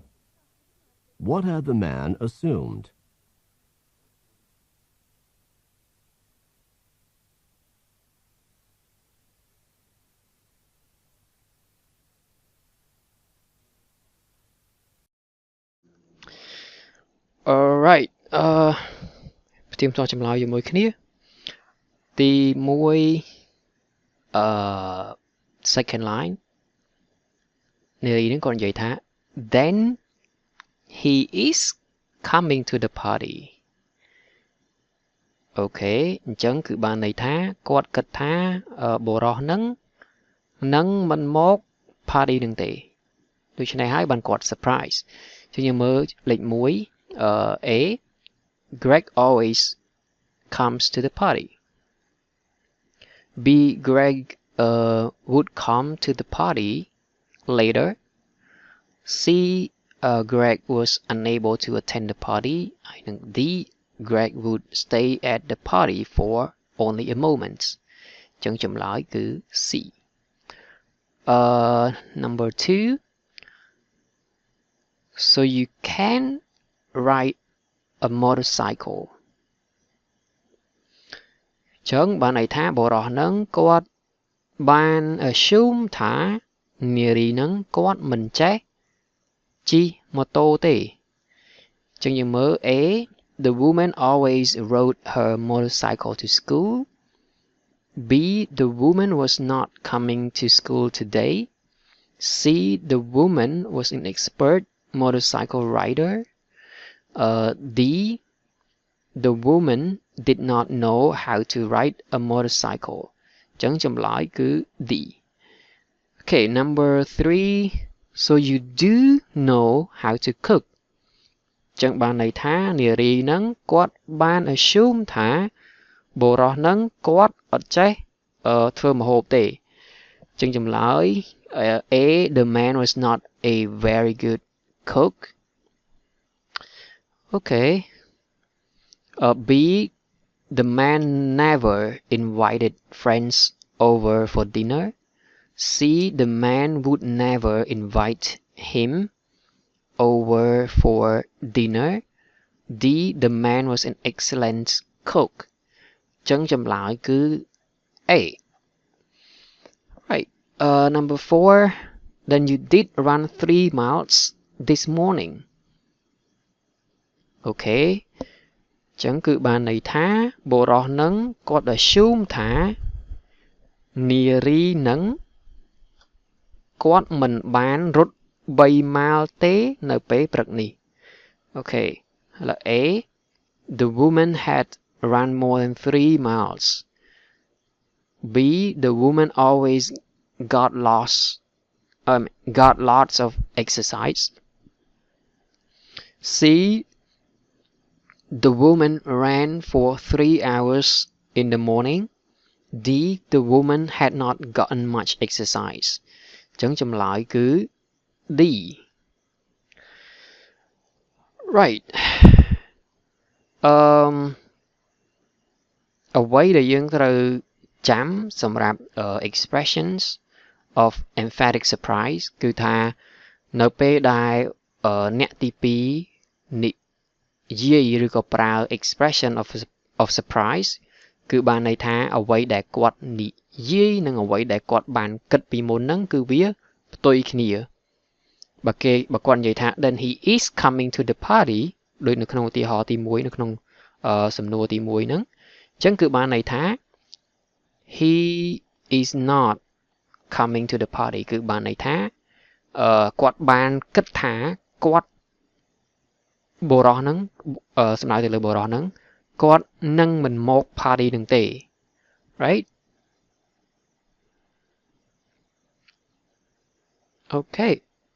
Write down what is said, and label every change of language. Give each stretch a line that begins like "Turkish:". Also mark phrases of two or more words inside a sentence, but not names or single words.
English: What had the man assumed?
Khmer: Alright ផ្ទៀងផ្ទាត់ចម្លើយជាមួយគ្នាទី
English: 1 second line
Khmer: នារីនឹងគាត់និយាយថា
English: then he is coming to the party
Khmer: អូខេអញ្ចឹងគឺបានន័យថាគាត់គិតថាបុរសនឹងមិនមក party នឹងទេដូច្នេះហើយបានគាត់ surprise ចឹងយើងមើលលេខ1
English: A Greg always comes to the party. B. Greg would come to the party later. C. Greg was unable to attend the party. And D. Greg would stay at the party for only a moment.
Khmer: ចឹងចម្លើយគឺ C. Number 2.
English: So you can ride a motorcycle.
Khmer: ចឹងបានន័យថាបុរសនឹងគាត់បាន assume ថានារីនឹងគាត់មិនចេះជិះម៉ូតូទេចឹងយើងមើល
English: A The woman always rode her motorcycle to school. B The woman was not coming to school today. C The woman was an expert motorcycle rider. D The woman did not know how to ride a motorcycle.
Khmer: ចឹងចម្លើយគឺ D.
English: Okay, number 3. So you do know how to cook.
Khmer: ចឹងបានន័យថានារីនឹងគាត់បាន assume ថាបុរសនឹងគាត់អត់ចេះធ្វើម្ហូបទេចឹងចម្លើយ
English: A The man was not a very good cook. Okay. B The man never invited friends over for dinner. C The man would never invite him over for dinner. D The man was an excellent cook.
Khmer: ចឹងចម្លើយគឺ A. Right.
English: Number 4. Then you did run 3 miles this morning.
Khmer: Okay. ចឹងគឺបានន័យថាបុរសនឹងគាត់ assume ថានារីនឹងគាត់មិនបានរត់ 3 ម៉ាល់ទេនៅពេលព្រឹកនេះ Okay ឥឡូវ
English: A The woman had run more than 3 miles. B The woman always got lots of exercise. C The woman ran for 3 hours in the morning. D The woman had not gotten much exercise.
Khmer: ចឹងចម្លើយគឺ D. Right. អ្វីដែលយើងត្រូវចាំសម្រាប់
English: expressions of emphatic surprise
Khmer: គឺថានៅពេលដែលអ្នកទី2និយាយឬក៏ប្រើ
English: expression of surprise
Khmer: គឺ បានន័យថាអ្វីដែលគាត់និយាយនិងអ្វីដែលគាត់បានគិតពីមុនហ្នឹងគឺវា ផ្ទុយគ្នាបើគាត់និយាយថា
English: then he is coming to the party
Khmer: ដូចនៅក្នុងឧ ទាហរណ៍ទី1នៅក្នុងសំណួរទី1ហ្នឹងអញ្ចឹងគឺបានន័យថា
English: he is not coming to the party
Khmer: គឺបានន័យថាគាត់បានគិតថាគាត់បុរសហ្នឹងសំដៅទៅលើបុរសហ្នឹងគាត់នឹងមិនមក party នឹងទេ
English: right okay